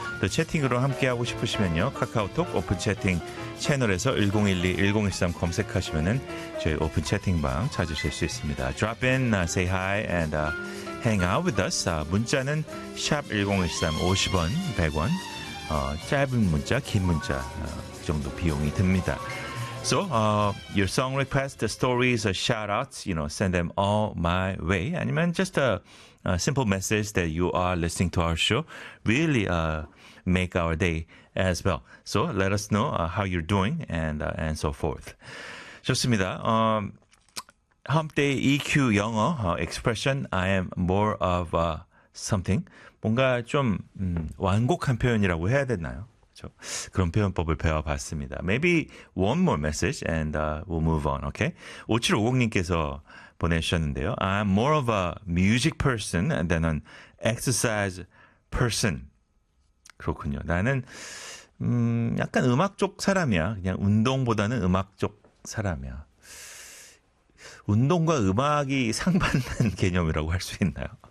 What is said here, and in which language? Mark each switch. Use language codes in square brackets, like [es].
[ko] 또 채팅으로 함께하고 싶으시면요, 카카오톡 오픈 채팅 채널에서 1012, 1013 검색하시면은 저희 오픈 채팅방 찾으실 수 있습니다. [en] Drop in, say hi, and hang out with us. [ko] 문자는 샵 1013, 50원, 100원, 짧은 문자, 긴 문자, 그 정도 비용이 듭니다. [en] So, your song requests, the stories, shout-outs, you know, send them all my way. [ko] 아니면 [en] just a simple message that you are listening to our show really make our day as well. So, let us know how you're doing and so forth. [ko] 좋습니다. [en] Hump Day EQ 영어 expression, I am more of something. [ko] 뭔가 좀 완곡한 표현이라고 해야 되나요? 그런 표현법을 배워봤습니다. [en] Maybe one more message and we'll move on, okay? [ko] 5750님께서 보내주셨는데요. [en] I'm more of a music person than an exercise person. [ko] 그렇군요. 나는 약간 음악 쪽 사람이야. 그냥 운동보다는 음악 쪽 사람이야. 운동과 음악이 상반된 개념이라고 할 수 있나요?